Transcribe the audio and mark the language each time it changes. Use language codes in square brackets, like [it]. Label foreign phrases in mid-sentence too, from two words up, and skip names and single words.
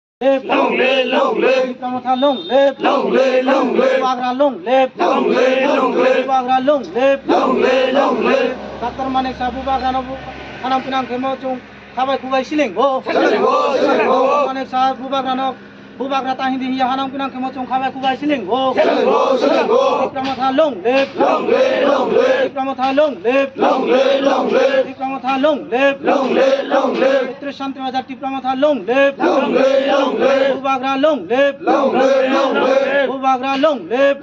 [en] long live, Pramotha long live, long live, long live, Bagra long live, long live, long live, Bagra long live, long live, long live. [trp] Dr. Manik Sabu Bagra no Kanam Pinang Kemo Chung Kabai Kubai Siling Go, Selenggo, Manik Sabu Bagra no Bubagra Tahindi Hanam Pinang Kemo Chung Kabai Kubai Siling Go, selenggo, [en] Pramotha long live, long live, long live, Pramotha long live, long live, long live, Pramotha long live, long live, long live, Pitru Shanti Bazar Pramotha long live, long live, long live, Bubagra long live, long live, long live, Bubagra long live,